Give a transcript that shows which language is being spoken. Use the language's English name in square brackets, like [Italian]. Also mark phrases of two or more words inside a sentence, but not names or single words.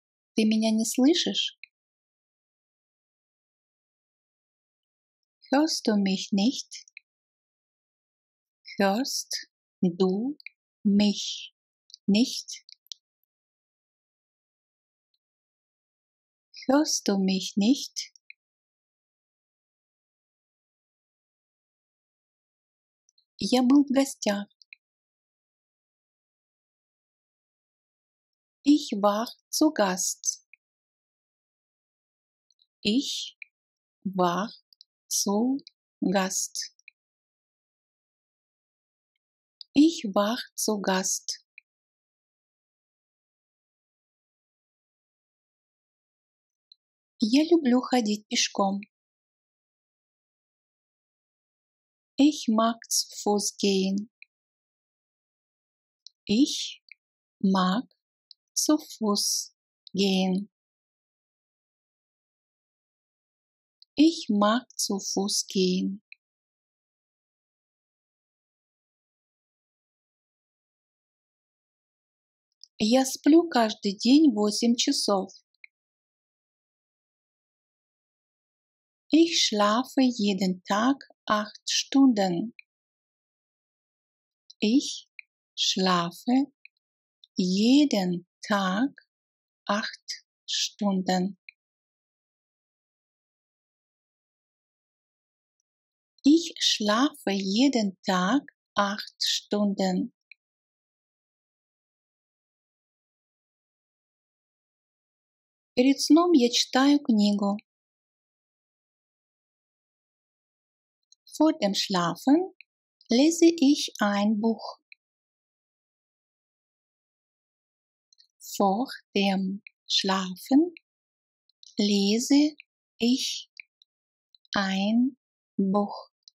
[Russian] Ты меня не слышишь? [German] Hörst du mich nicht? Hörst du mich nicht? Hörst du mich nicht? [Russian] Я был в гостях. [German] Ich war zu Gast. Ich war zu Gast. Ich war zu Gast. [Russian] Я люблю ходить пешком. [German] Ich mag zu Fuß gehen. Ich mag zu Fuß gehen. Ich mag zu Fuß gehen. [Russian] Я сплю каждый день 8 часов. [German] Ich schlafe jeden Tag 8 Stunden. Ich schlafe jeden Tag 8 Stunden. Ich schlafe jeden Tag 8 Stunden. [Russian] Перед сном я читаю книгу. [German] Vor dem Schlafen lese ich ein Buch. Vor dem Schlafen lese ich ein Buch.